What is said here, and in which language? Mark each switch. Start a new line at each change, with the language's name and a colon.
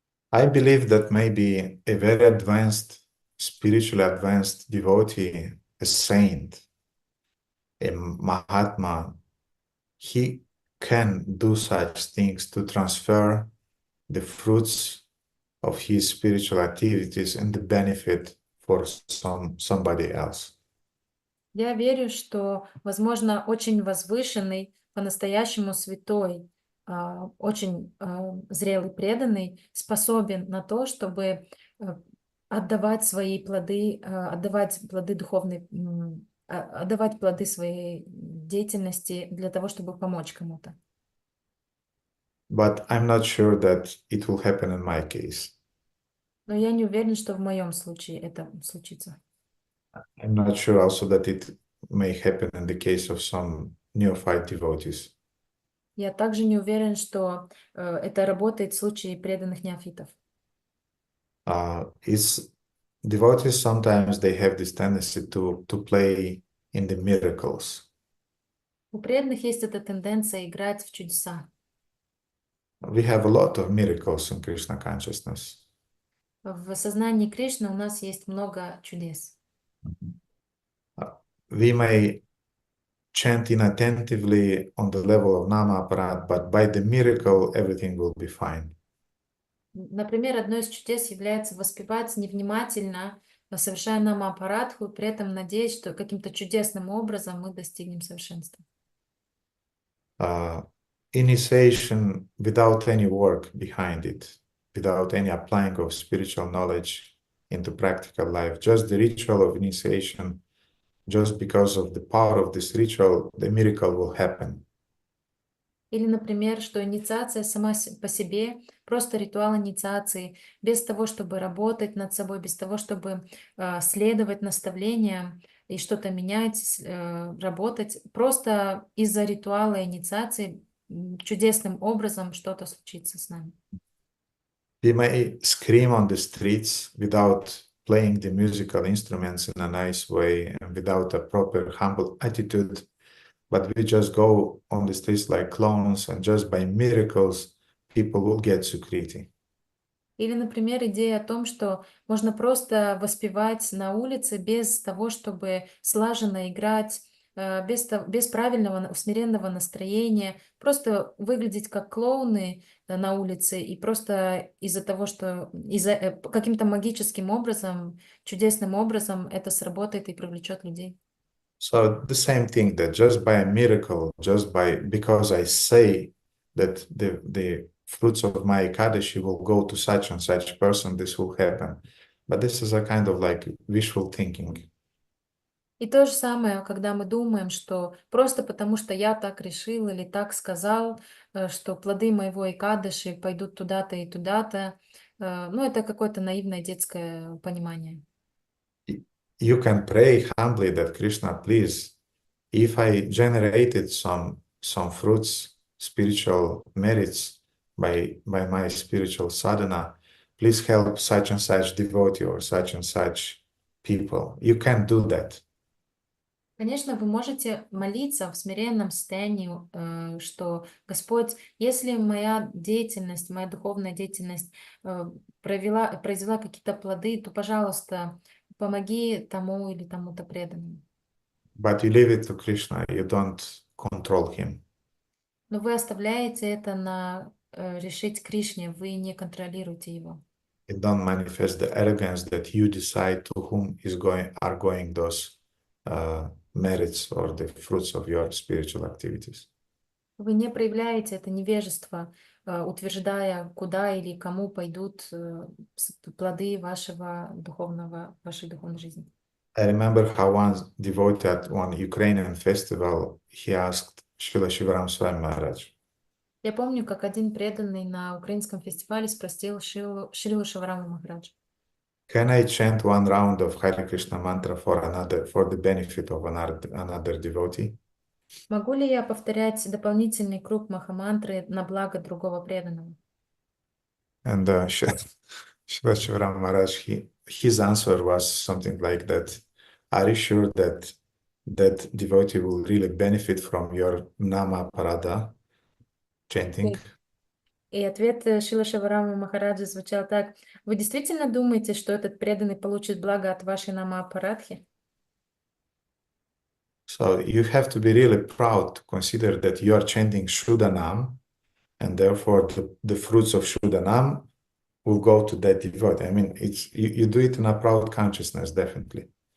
English: I believe that maybe a very advanced, spiritually advanced devotee, a saint, a Mahatma, he can do such things to transfer the fruits of his spiritual activities and the benefit for somebody else.
Russian: Я верю, что, возможно, очень возвышенный, по-настоящему святой, очень зрелый преданный способен на то, чтобы отдавать свои плоды, отдавать плоды духовной, отдавать плоды своей деятельности для того, чтобы помочь кому-то.
English: But I'm not sure that it will happen in my case.
Russian: Но я не уверен, что в моем случае это случится.
English: I'm not sure also that it may happen in the case of some neophyte devotees.
Russian: Я также не уверен, что это работает в случае преданных неофитов.
English: It's devotees sometimes they have this tendency to play in the miracles.
Russian: У преданных есть эта тенденция играть в чудеса.
English: We have a lot of miracles in Krishna consciousness.
Russian: В сознании Кришны у нас есть много чудес.
English: We may chant inattentively on the level of Nama Aparat, but by the miracle everything will be fine.
Russian: Например, одно из чудес является воспевать невнимательно, совершая намапарадху, при этом надеясь, что каким-то чудесным образом мы достигнем совершенства.
English: Initiation without any work behind it, without any applying of spiritual knowledge into practical life, just the ritual of initiation, just because of the power of this ritual, the miracle will happen.
Russian: Или, например, что инициация сама по себе, просто ритуал инициации, без того, чтобы работать над собой, без того, чтобы следовать наставлениям и что-то менять, работать, просто из-за ритуала инициации чудесным образом что-то случится с нами.
English: We may scream on the streets without playing the musical instruments in a nice way and without a proper humble attitude, but we just go on the streets like clowns, and just by miracles people will get sukriti.
Russian: Или, например, идея о том, что можно просто воспевать на улице без того, чтобы слаженно играть, без правильного, смиренного настроения, просто выглядеть как клоуны на улице, и просто из-за того, что каким-то магическим образом, чудесным образом это сработает и привлечет людей.
English: So the same thing, that just by a miracle, just because I say that the fruits of my Ekadashi will go to such and such person, this will happen. But this is a kind of like wishful thinking.
Russian: И то же самое, когда мы думаем, что просто потому, что я так решил или так сказал, что плоды моего Экадаши пойдут туда-то и туда-то, ну, это какое-то наивное детское понимание.
English: You can pray humbly that Krishna, please, if I generated some fruits, spiritual merits by my spiritual sadhana, please help such and such devotee or such and such people. You can do that.
Russian: Конечно, вы можете молиться в смиренном состоянии, что Господь, если моя деятельность, моя духовная деятельность произвела какие-то плоды, то, пожалуйста, помоги тому или тому-то преданному.
English: But you leave it to Krishna, you don't control him.
Russian: Но вы оставляете это на решить Кришне, вы не контролируете его.
English: You don't manifest the arrogance that you decide to whom are going those merits or the fruits of your spiritual activities.
Russian: Вы не проявляете это невежество, утверждая, куда или кому пойдут плоды вашей духовной жизни.
English: I remember how one devotee at one Ukrainian festival, he asked Srila Shivaram Swami Maharaj,
Russian: Я помню, как один преданный на украинском фестивале спросил Шрилу Шивараму Махараджа:
English: can I chant one round of Hare Krishna mantra for the benefit of another devotee?
Russian: Могу ли я повторять дополнительный круг махамантры на благо другого преданного?
English: And Srila Shivaram Maharaj, his answer was something like that. Are you sure that that devotee will really benefit from your Nama Parada chanting?
Russian: И ответ Шрилы Шиварама Махараджа звучал так: вы действительно думаете, что этот преданный получит благо от вашей Нама-Апарадхи?
English: So you have to be really proud to consider that you are chanting Shuddhanam, and therefore the fruits of Shuddhanam will go to that devotee. I mean, you do it in a proud consciousness, definitely.